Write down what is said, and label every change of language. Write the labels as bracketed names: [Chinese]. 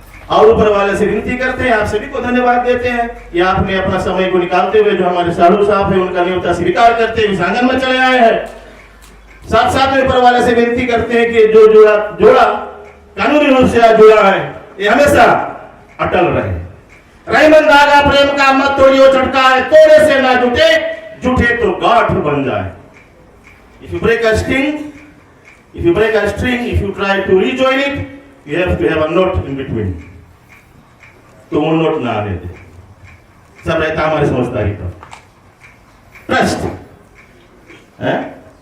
[Hindi] और ऊपर वाले से विनती करते हैं, आप सभी को धन्यवाद देते हैं कि आपने अपना समय को निकालते हुए जो हमारे साधु साहब है उनका न्योता स्वीकार करते हुए इस आंगन में चले आए हैं। साथ साथ में ऊपर वाले से विनती करते हैं कि जो जोड़ा कानूनी रूप से जुड़ा है, ये हमेशा अटल रहे। रहीमन धागा प्रेम का मत तोड़ियो चटकाए, तोड़े से ना जुटे, जुटे तो गांठ बन जाए। [English] If you break a string, if you try to rejoin it, you have to have a knot in between. [Hindi] तो वो नोट ना आने दे। सब रहता हमारी समझदारी पर। ट्रस्ट है?